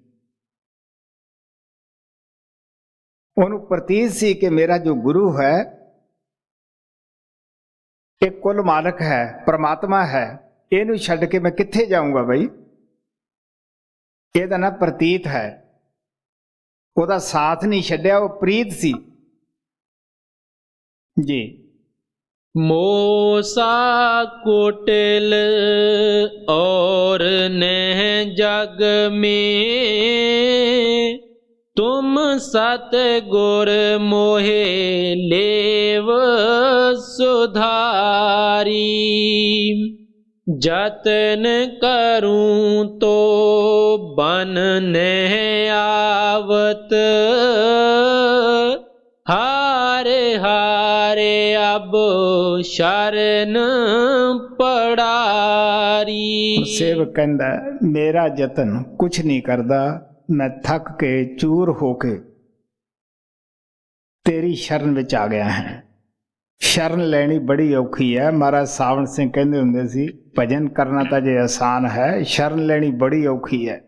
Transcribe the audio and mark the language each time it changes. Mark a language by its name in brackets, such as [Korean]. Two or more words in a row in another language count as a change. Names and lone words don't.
[Punjabi] ਉਹਨੂੰ ਪ੍ਰਤੀਤ ਸੀ ਕਿ ਮੇਰਾ ਜੋ ਗੁਰੂ ਹੈ ਇਹ ਕੁੱਲ ਮਾਲਕ ਹੈ, ਪਰਮਾਤਮਾ ਹੈ, ਇਹਨੂੰ ਛੱਡ ਕੇ ਮੈਂ ਕਿੱਥੇ ਜਾਊਂਗਾ ਬਈ। ਇਹਦਾ ਨਾ ਪ੍ਰਤੀਤ ਹੈ, ਉਹਦਾ ਸਾਥ ਨਹੀਂ ਛੱਡਿਆ, ਉਹ ਪ੍ਰੀਤ ਸੀ ਜੀ। [Braj] मोसा कुटिल और नह जग में, तुम सतगुर मोहे लेव सुधारी। जतन करूं तो बन नह आवत, हारे हारे अब शरण पड़ारी। [Punjabi] ਸੇਵਕ ਕਹਿੰਦਾ ਮੇਰਾ ਯਤਨ ਕੁਛ ਨਹੀਂ ਕਰਦਾ, ਮੈਂ ਥੱਕ ਕੇ ਚੂਰ ਹੋ ਕੇ ਤੇਰੀ ਸ਼ਰਨ ਵਿੱਚ ਆ ਗਿਆ ਹਾਂ। ਸ਼ਰਨ ਲੈਣੀ ਬੜੀ ਔਖੀ ਹੈ। ਮਹਾਰਾਜ ਸਾਵਣ ਸਿੰਘ ਕਹਿੰਦੇ ਹੁੰਦੇ ਸੀ ਭਜਨ ਕਰਨਾ ਤਾਂ ਜੇ ਆਸਾਨ ਹੈ, ਸ਼ਰਨ ਲੈਣੀ ਬੜੀ ਔਖੀ ਹੈ।